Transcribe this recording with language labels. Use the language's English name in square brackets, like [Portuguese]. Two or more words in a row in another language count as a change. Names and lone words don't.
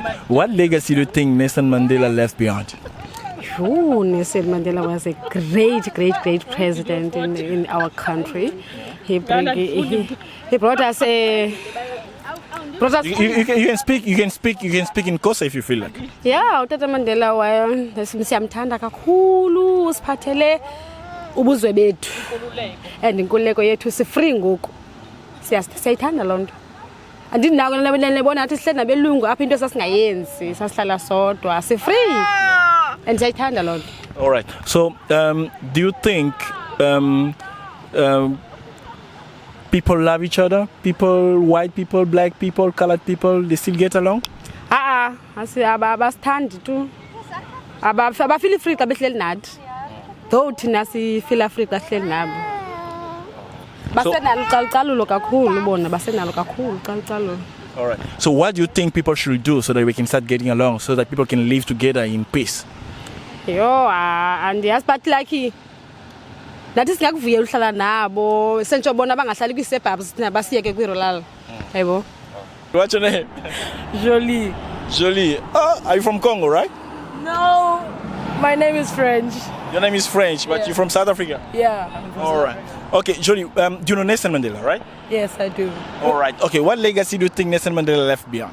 [English] What legacy do you think Nelson Mandela left behind? Oh, Nelson Mandela was a great president in our country. He brought us You can speak in Xhosa if you feel like. Yeah, [Xhosa] utata Mandela siyamthanda kakhulu usiphathele ubuzwe bethu and inkululeko yethu sifree ngoku siyayithanda loo nto andinako lebona athi sihleli nabelungu apha into sasingayenzi sasihlala sodwa sifree and siyayithanda loo nto. [English] All right, so do you think people love each other? People, white people, black people, colored people, they still get along? [Xhosa] Abasithandi tu abafeel free xa behleli nathi though thina sifeel free xa sihleli nabo basenalo ucalucalulo kakhulu bona basenalo kakhulu ucalucalulo. [English] All right, so what do you think people should do so that we can start getting along, so that people can live together in peace? [Xhosa] Andiyazi [English] but like [Xhosa] nathi singakuvuya uhlala nabo sentsho bona bangahlali kwi-suburbs thina basiyeke kwi-rural hayibo. [English] What's your name? Jolie. Jolie. Are you from Congo, right? No, my name is French. Your name is French, but you're from South Africa? Yeah. I'm from All South right. Africa. Okay, Jolie, do you know Nelson Mandela, right? Yes, I do. All right. Okay, what legacy do you think Nelson Mandela left behind?